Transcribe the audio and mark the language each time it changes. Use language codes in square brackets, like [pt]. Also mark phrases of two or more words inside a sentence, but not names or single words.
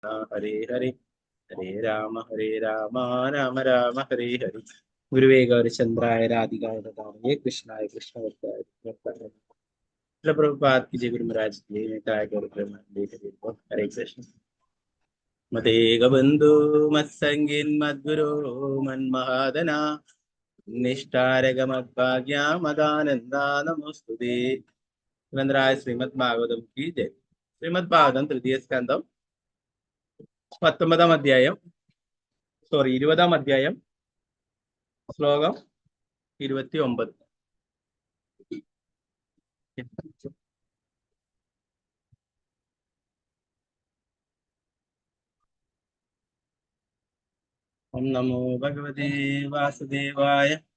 [sa] ഹരേ ഹരേ ഹരേ രാമ രാമ രാമ ഹരേ ഹരേ. ഗുരുവേ ഗൗരചന്ദ്രായ രാധികായ ദാമോദരായ കൃഷ്ണായ കൃഷ്ണവർത്തായ [hi] प्रभुपाद की जय गुरु महाराज की हरे कृष्ण. [sa] मदेग बंधु मत्संगिन मद्गुरो मन्महादना निष्ठारग मद्भाग्या मदानंदा नमोस्तुते. [hi] ग्रंथराज श्रीमद् भागवतम की जय. [sa] श्रीमद् भागवतम तृतीय स्कंदम [ml] 19-ാം അധ്യായം 20-ാം അധ്യായം ശ്ലോകം 29. [sa] ഓം നമോ ഭഗവതേ വാസുദേവായ.